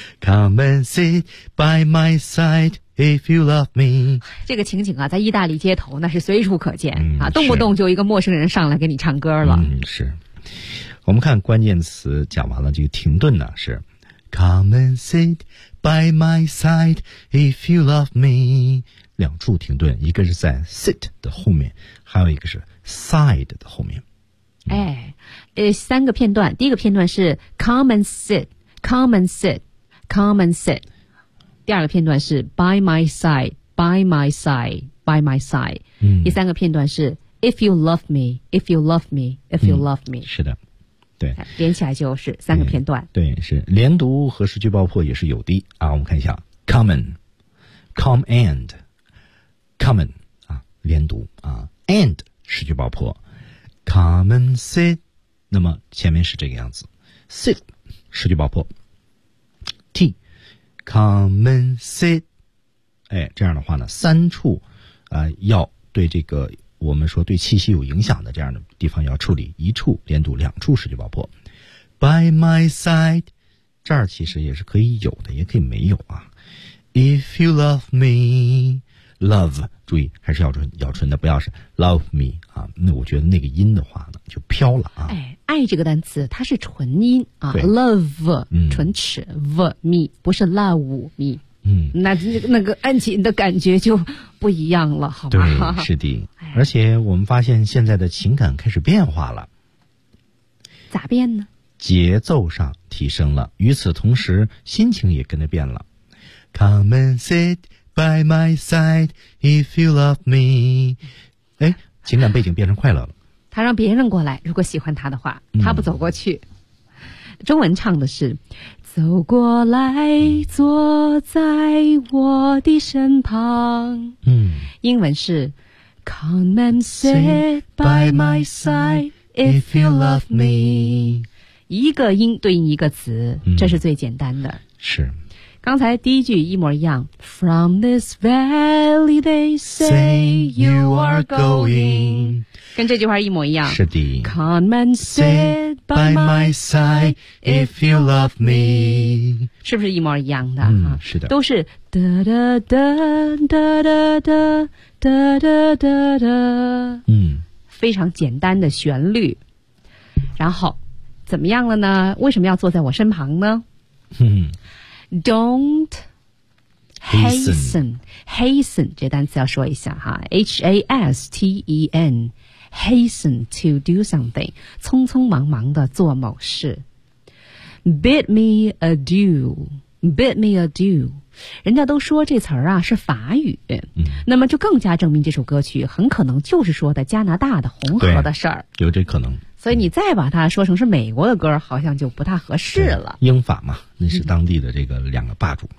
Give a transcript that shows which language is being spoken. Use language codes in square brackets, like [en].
[en] Come and sit by my side, if you love me. [zh] 这个情景啊，在意大利街头那是随处可见、嗯、啊，动不动就一个陌生人上来给你唱歌了。嗯，是。我们看关键词讲完了，这个停顿呢是 [en] Come and sit by my side, if you love me. [zh] 两处停顿，一个是在 sit 的后面，还有一个是 side 的后面、 [en] 嗯、哎， [zh] 三个片段，第一个片段是 [en] come and sit come and sit come and sit， [zh] 第二个片段是 [en] by my side by my side by my side、嗯、 [zh] 第三个片段是 [en] if you love me if you love me if you love me、 [zh] 嗯、是的，对，连起来就是三个片段、嗯、对，是连读和失去爆破也是有的啊。我们看一下 come and come andCome and 啊，连读啊 ，and 失去爆破 ， [en] come and sit， [zh] 那么前面是这个样子 ，sit 失去爆破，t，come and sit， 哎，这样的话呢，三处啊、要对这个我们说对气息有影响的这样的地方要处理，一处连读，两处失去爆破 ， [en] by my side， [zh] 这儿其实也是可以有的，也可以没有啊 ， [en] if you love me。 [zh] Love， 注意还是咬唇的，不要是 [en] love me [zh] 啊。那我觉得那个音的话呢，就飘了啊。哎，爱这个单词它是纯音啊 ，love、嗯、唇齿 v me， 不是 [en] love me。嗯， [zh] 那个爱情的感觉就不一样了，好吗？对，是的。而且我们发现现在的情感开始变化了，咋变呢？节奏上提升了，与此同时心情也跟着变了。 [en] Come and sit。 By my side, if you love me， 哎， [zh] 情感背景变成快乐了。他让别人过来，如果喜欢他的话，他不走过去。嗯、中文唱的是：走过来，坐在我的身旁。嗯，英文是 [en] ：Come and sit by my side, if you love me。 [zh] 一个音对应一个词，这是最简单的。嗯、是。刚才第一句一模一样 ， [en] From this valley they say you are going， [zh] 跟这句话一模一样。是的。 [en] Come and sit by my side if you love me， [zh] 是不是一模一样的？嗯，是的。都是哒哒哒哒哒哒哒哒哒哒，嗯，非常简单的旋律。然后怎么样了呢？为什么要坐在我身旁呢？嗯。 [en] Don't hasten, hasten [zh] 这单词要说一下哈 [en] ，H-A-S-T-E-N, hasten to do something， [zh] 匆匆忙忙的做某事。 [en] Bid me adieu, bid me adieu。 [zh] 人家都说这词儿啊是法语，那么就更加证明这首歌曲很可能就是说的加拿大的红河的事儿，有这可能。所以你再把它说成是美国的歌，好像就不太合适了。英法嘛，那是当地的这个两个霸主。